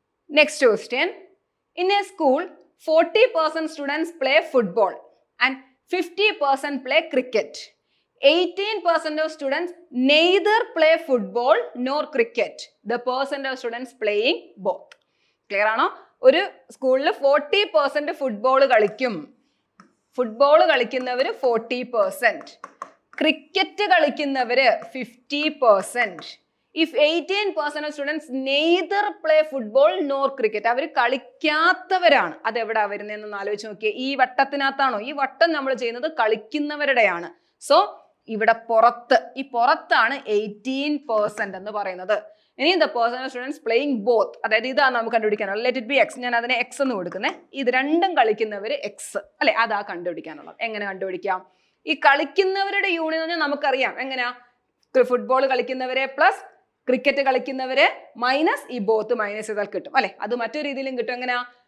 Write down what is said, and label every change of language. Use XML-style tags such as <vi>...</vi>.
<en>Next question, in a school 40% students play football and 50% play cricket. 18% of students neither play football nor cricket. The percent of students playing both.</en> <ml>Clear ആണോ? ഒരു സ്കൂളിൽ 40% football കളിക്കും. Football കളിക്കുന്നവര് 40%, cricket കളിക്കുന്നവര് 50%.</ml> <en>If 18% of students neither play football nor cricket,</en> <ml>അവർ കളിക്കാത്തവരാണ്. അതെവിടാ വരുന്നതെന്ന് ആലോചിച്ച് നോക്കിയേ. ഈ വട്ടത്തിനകത്താണോ? ഈ വട്ടം നമ്മൾ ചെയ്യുന്നത് കളിക്കുന്നവരുടെയാണ്. സോ ഇവിടെ പുറത്ത്, ഈ പുറത്താണ് 18% എന്ന് പറയുന്നത്. ഇനി</ml> <en>the percent of students playing both,</en> <ml>അതായത് ഇതാണ് നമുക്ക് കണ്ടുപിടിക്കാനുള്ളത്.</ml> <en>let it be X,</en> <ml>ഞാൻ അതിനെ എക്സ് എന്ന് കൊടുക്കുന്നത്. ഇത് രണ്ടും കളിക്കുന്നവര് എക്സ് അല്ലെ, അതാ കണ്ടുപിടിക്കാനുള്ളത്. എങ്ങനെ കണ്ടുപിടിക്കാം? ഈ കളിക്കുന്നവരുടെ യൂണിയൻ എന്ന് പറഞ്ഞാൽ നമുക്കറിയാം എങ്ങനെയാ. ഫുട്ബോൾ കളിക്കുന്നവരെ പ്ലസ് ക്രിക്കറ്റ് കളിക്കുന്നവരെ മൈനസ് ഈ ബോത്ത് മൈനസ് ചെയ്താൽ കിട്ടും അല്ലെ. അത് മറ്റൊരു രീതിയിലും കിട്ടും. എങ്ങനെയാ?</ml>